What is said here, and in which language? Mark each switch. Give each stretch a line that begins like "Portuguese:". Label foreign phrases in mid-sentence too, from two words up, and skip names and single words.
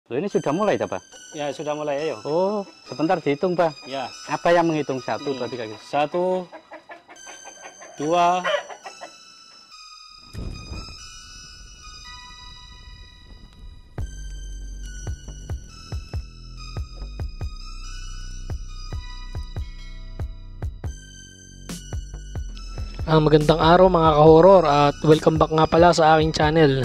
Indonesian: Loh, ini sudah mulai, Pak? Ya, sudah mulai, ayo. Oh, sebentar dihitung, Pak. Ya. Apa yang menghitung? 1, 2, 3 gitu? 1, 2.
Filipino: Magandang araw mga ka-horror at
English: welcome back
Filipino: nga pala sa aking channel.